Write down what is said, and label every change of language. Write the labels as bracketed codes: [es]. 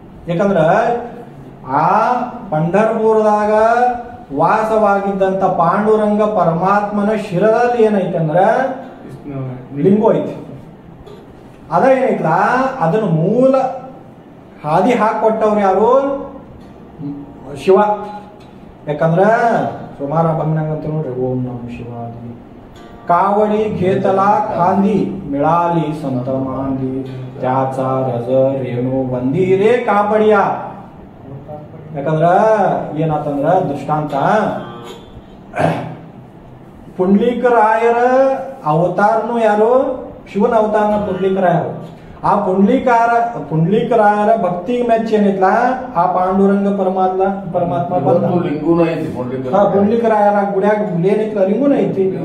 [kn] ಯಾಕಂದ್ರ ಆ ಪಂಢರ್ಪುರದಾಗ ವಾಸವಾಗಿದ್ದಂತ ಪಾಂಡುರಂಗ ಪರಮಾತ್ಮನ ಶಿರದಲ್ಲಿ ಏನೈತೆ ಅಂದ್ರ ಲಿಂಗು ಐತಿ. ಅದ ಏನೈತ್ಲ ಅದನ್ನ ಮೂಲ ಹಾದಿ ಹಾಕೊಟ್ಟವ್ರು ಯಾರು? ಶಿವ. ಯಾಕಂದ್ರ ಸುಮಾರ ಬಂದಂಗ ಅಂತ ನೋಡ್ರಿ, ಓಂ ನಮ ಶಿವಾದಿ [mr] कावडी घेतला खांदी मिळाली संत मांदी त्याचा रज रेणू बंदी रे कापडिया. [kn] ಯಾಕಂದ್ರ ಏನಾತಂದ್ರ ದೃಷ್ಟಾಂತ, ಪುಂಡ್ಲೀಕರಾಯರ ಅವತಾರನು ಯಾರು? ಶಿವನ ಅವತಾರನ ಪುಂಡ್ಲೀಕರಾಯರು. ಆ ಪುಂಡ್ಲೀಕರಾಯರ ಭಕ್ತಿ ಮೆಚ್ಚ ಏನಿತ್ಲ ಆ ಪಾಂಡುರಂಗ ಪರಮಾತ್ಮ ಪುಂಡ್ಲೀಕರಾಯರ ಗುಡ್ಯಾಗ ಏನಿತ್ಲ ಲಿಂಗುನ ಐತಿ.